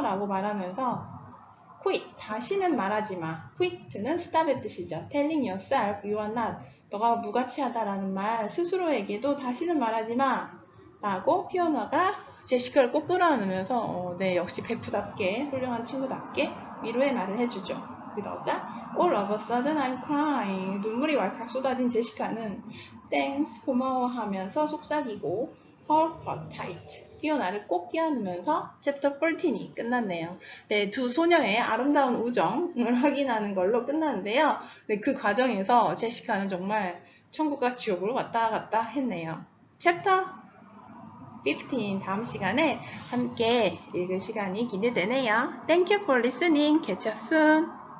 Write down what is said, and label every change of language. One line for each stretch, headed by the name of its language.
Korean: 라고 말하면서 quit, 다시는 말하지 마. quit는 stop의 뜻이죠.
English: telling yourself you are not,
Korean: 너가 무가치하다라는 말 스스로에게도 다시는 말하지 마. 라고 피오나가 제시카를 꼭 끌어안으면서 네, 역시 베프답게 훌륭한 친구답게 위로의 말을 해주죠. 그러자
English: All of a sudden I'm crying.
Korean: 눈물이 왈칵 쏟아진 제시카는 Thanks, 고마워 하면서 속삭이고
English: Hold her tight.
Korean: 피오나를 꼭 껴안으면서 챕터 14이 끝났네요. 네, 두 소녀의 아름다운 우정을 확인하는 걸로 끝났는데요. 네, 그 과정에서 제시카는 정말 천국과 지옥을 왔다 갔다 했네요. 챕터 15 다음 시간에 함께 읽을 시간이 기대되네요.
English: Thank you for listening. Catch you soon.